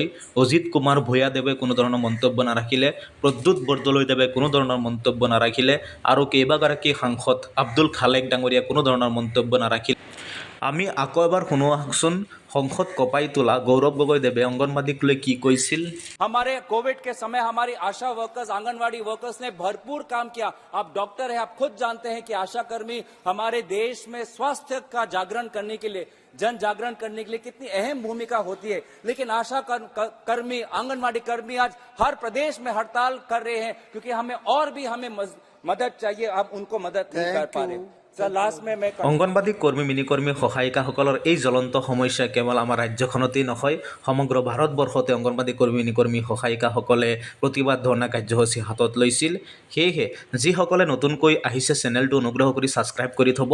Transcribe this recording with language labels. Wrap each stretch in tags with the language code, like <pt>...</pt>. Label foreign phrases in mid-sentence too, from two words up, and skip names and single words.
<as>অজিত কুমাৰ ভূঞাদেৱে কোনো ধৰণৰ মন্তব্য নাৰাখিলে, প্ৰদ্যুৎ বৰদলৈদেৱে কোনো ধৰণৰ মন্তব্য নাৰাখিলে, আৰু কেইবাগৰাকী সাংসদ আব্দুল খালেক ডাঙৰীয়াই কোনো ধৰণৰ মন্তব্য নাৰাখিলে। আমি আকৌ এবাৰ শুনো আহকচোন সংসদ কঁপাই তোলা গৌৰৱ গগৈদেৱে অংগনবাদীক লৈ কি কৈছিল।</as> <hi>हमारे कोविड के समय हमारी आशा वर्कर्स, आंगनवाड़ी वर्कर्स ने भरपूर काम किया। आप डॉक्टर हैं, आप खुद जानते हैं कि आशा कर्मी हमारे देश में स्वास्थ्य का जागरण करने के लिए, जन जागरण करने के लिए कितनी अहम भूमिका होती है। लेकिन आशा कर्मी, आंगनवाड़ी कर्मी आज हर प्रदेश में हड़ताल कर रहे हैं क्योंकि हमें मदद चाहिए। अब उनको मदद नहीं कर पा रहे।</hi> <as>অংগনবাদী কৰ্মী, মিনিকৰ্মী, সহায়িকাসকলৰ এই জ্বলন্ত সমস্যা কেৱল আমাৰ ৰাজ্যখনতেই নহয়, সমগ্ৰ ভাৰতবৰ্ষতে অংগনবাদী কৰ্মী, মিনিকৰ্মী, সহায়িকাসকলে প্ৰতিবাদ ধৰ্ণা কাৰ্যসূচী হাতত লৈছিল। সেয়েহে যিসকলে নতুনকৈ আহিছে চেনেলটো অনুগ্ৰহ কৰি ছাবস্ক্ৰাইব কৰি থ'ব।</as>